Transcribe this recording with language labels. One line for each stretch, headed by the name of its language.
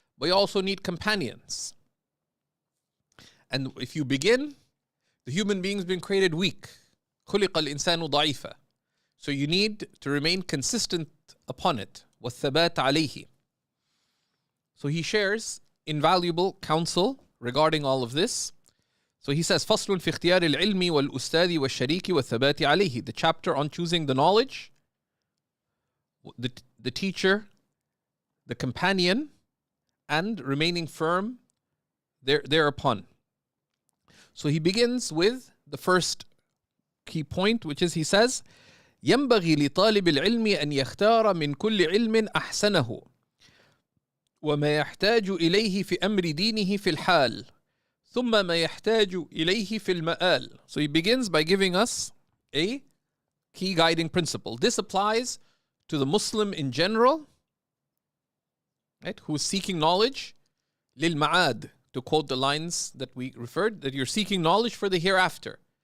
English: But you also need companions. And if you begin, the human being's been created weak.
Arabic: خُلِقَ الْإِنسَانُ ضَعِيفًا.
English: So you need to remain consistent upon it.
Arabic: وَالثَّبَاتَ عَلَيْهِ.
English: So he shares invaluable counsel regarding all of this. So he says,
Arabic: فَصْلٌ فِي اخْتِيَارِ الْعِلْمِ وَالْأُسْتَاذِ وَالشَّرِيكِ وَالثَّبَاتِ عَلَيْهِ.
English: The chapter on choosing the knowledge, the teacher, the companion, and remaining firm thereupon. So he begins with the first key point, which is, he says,
Arabic: ينبغي لطالب العلم أن يختار من كل علم أحسنه وما يحتاج إليه في أمر دينه في الحال ثم ما يحتاج إليه في المآل.
English: So he begins by giving us a key guiding principle. This applies to the Muslim in general, right, who's seeking knowledge,
Arabic: للمعاد,
English: to quote the lines that we referred, that you're seeking knowledge for the hereafter.